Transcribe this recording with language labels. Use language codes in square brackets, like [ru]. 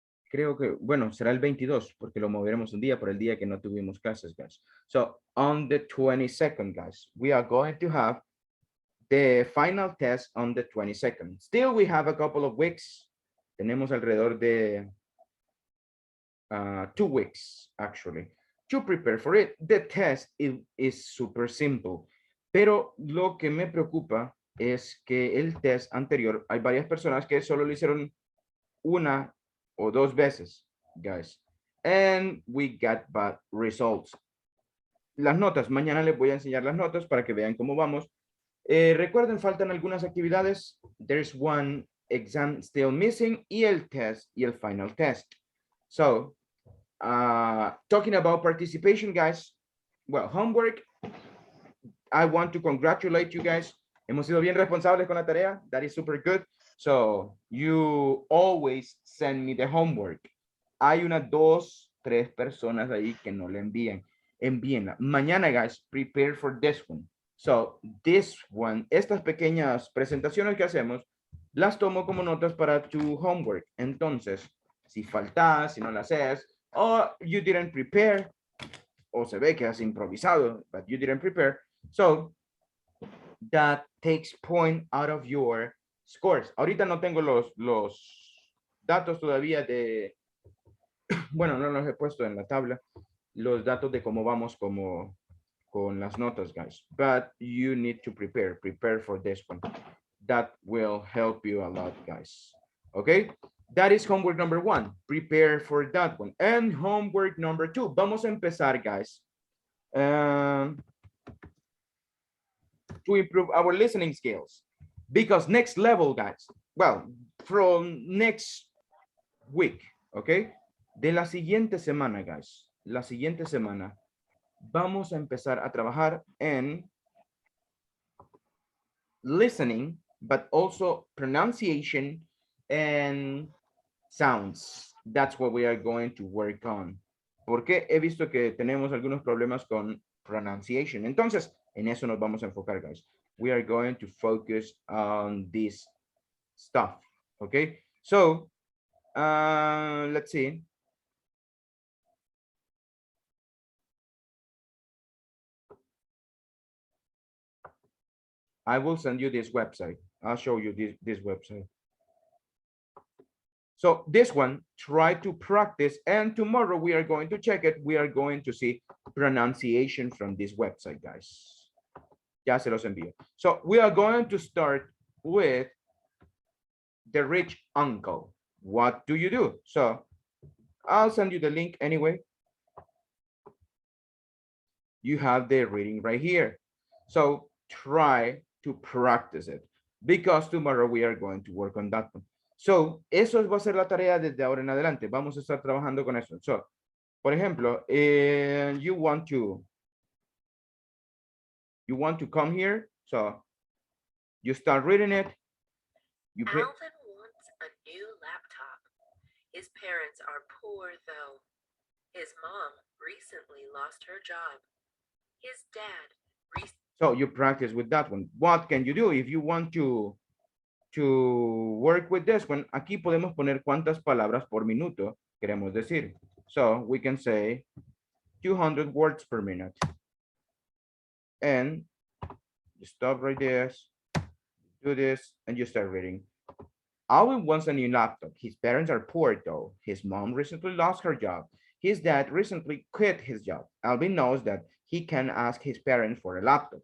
[es] Creo que, bueno, será el 22, porque lo moveremos un día por el día que no tuvimos clases, [en] guys. So on the 22nd, guys, we are going to have the final test on the 22nd. Still, we have a couple of weeks. [es] Tenemos alrededor de [en] 2 weeks, actually, to prepare for it. The test is super simple. [es] Pero lo que me preocupa es que el test anterior, hay varias personas que solo lo hicieron una o dos veces, [en] guys. And we got bad results. [es] Las notas, mañana les voy a enseñar las notas para que vean cómo vamos. Recuerden, faltan algunas actividades. [en] There's one exam still missing, y el test, y el final test. So, talking about participation, guys. Well, homework. I want to congratulate you guys. [es] Hemos sido bien responsables con la tarea. [en] That is super good. So, you always send me the homework. [es] Hay unas 2, 3 personas ahí que no le envían. Envíenla. Mañana, [en] guys, prepare for this one. So, this one, [es] estas pequeñas presentaciones que hacemos, las tomo como notas para tu homework. Entonces, si faltas, si no las haces, [en] o you didn't prepare, [es] o se ve que has improvisado, [en] but you didn't prepare, so that takes point out of your scores. [es] Ahorita no tengo los datos todavía de, bueno, no los he puesto en la tabla, los datos de cómo vamos con las notas, guys, [en] but you need to prepare for this one. That will help you a lot, guys. Okay, that is homework number 1. Prepare for that one. And homework number 2. [es] Vamos a empezar, [en] guys, to improve our listening skills, because next level, guys, well, from next week, okay, [es] de la siguiente semana, guys, la siguiente semana vamos a empezar a trabajar en [en] listening, but also pronunciation and sounds. That's what we are going to work on. [es] Porque he visto que tenemos algunos problemas con pronunciation. Entonces, en eso nos vamos a enfocar, guys. [en] We are going to focus on this stuff. Okay, so let's see. I will send you this website. I'll show you this website. So this one, try to practice, and tomorrow we are going to check it. We are going to see pronunciation from this website, guys. [es] Ya se los envío. [en] So we are going to start with the rich uncle. What do you do? So I'll send you the link anyway. you have the reading right here. So try to practice it because tomorrow we are going to work on that one. [es] So eso va a ser la tarea desde ahora en adelante. Vamos a estar trabajando con eso. [en] So, [es] por ejemplo, [en] you want to come here. So you start reading it. You pick. Alvin wants a new laptop. His parents are poor though. His mom recently lost her job. His dad So you practice with that one. What can you do if you want to work with this one? [es] Aquí podemos poner cuántas palabras por minuto queremos decir. [en] So we can say 200 words per minute. And you stop right there, do this, and you start reading. Alvin wants a new laptop. His parents are poor though. His mom recently lost her job. His dad recently quit his job. Alvin knows that he can ask his parents for a laptop.